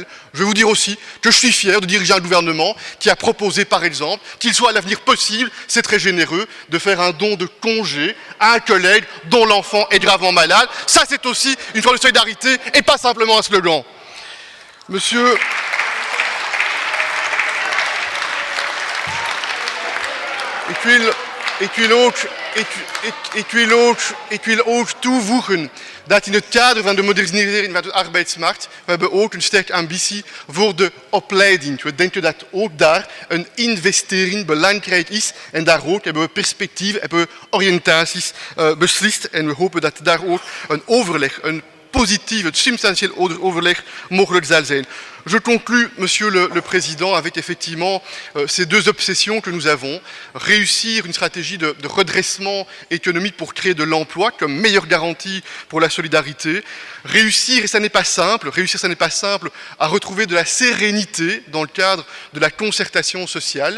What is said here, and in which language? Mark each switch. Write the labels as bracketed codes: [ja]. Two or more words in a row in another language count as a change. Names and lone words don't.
[fr] Je vais vous dire aussi que je suis fier de diriger un gouvernement qui a proposé, par exemple, qu'il soit à l'avenir possible, c'est très généreux, de faire un don de congé à un collègue dont l'enfant est gravement malade. Ça, c'est aussi une forme de solidarité et pas simplement un slogan. Monsieur... [nl] Ik wil ook toevoegen dat in het kader van de modernisering van de arbeidsmarkt we hebben ook een sterke ambitie voor de opleiding. We denken dat ook daar een investering belangrijk is en daar ook hebben we perspectieven, hebben we oriëntaties beslist en we hopen dat daar ook een overleg, een positief, een substantieel overleg mogelijk zal zijn. [fr] Je conclus, Monsieur le Président, avec effectivement ces deux obsessions que nous avons. Réussir une stratégie de redressement économique pour créer de l'emploi comme meilleure garantie pour la solidarité. Réussir, et ça n'est pas simple, à retrouver de la sérénité dans le cadre de la concertation sociale.